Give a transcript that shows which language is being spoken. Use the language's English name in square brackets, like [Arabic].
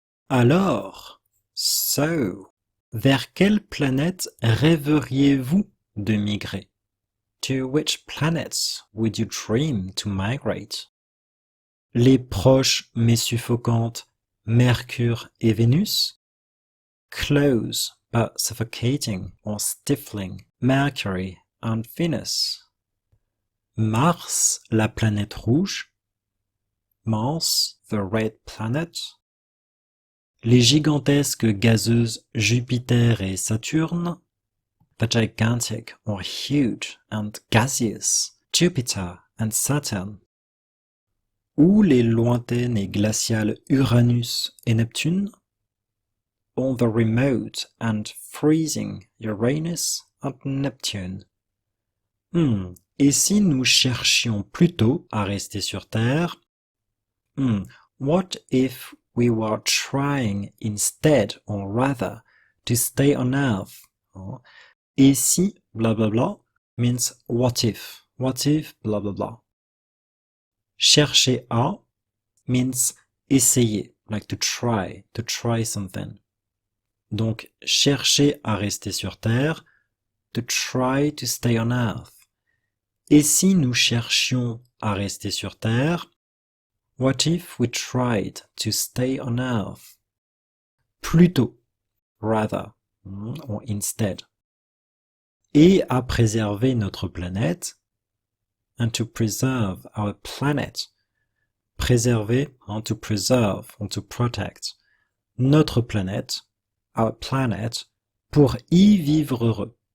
[French] Alors, so, vers quelle planète rêveriez-vous de migrer? [English] To which planets would you dream to migrate? [French] Les proches mais suffocantes Mercure et Vénus? [English] Close but suffocating or stifling Mercury and Venus? Mars, [French] la planète rouge? Mars, [English] the red planet. [French] Les gigantesques gazeuses Jupiter et Saturne. [English] The gigantic or huge and gaseous Jupiter and Saturn. [French] Ou les lointaines et glaciales Uranus et Neptune. [English] Or the remote and freezing Uranus and Neptune. [French] Et si nous cherchions plutôt à rester sur Terre? [English] What if we were trying instead, or rather, to stay on Earth? Et si blah blah blah means what if blah blah blah. Chercher à means essayer, like to try something. [French] Donc chercher à rester sur Terre, [English] to try to stay on Earth. [French] Et si nous cherchions à rester sur Terre? [English] What if we tried to stay on Earth? Plutôt, rather, or instead. [French] Et à préserver notre planète, [English] and to preserve our planet. [French] Préserver, [English] to preserve, or to protect. [French] Notre planète, [English] our planet, [French] pour y vivre heureux.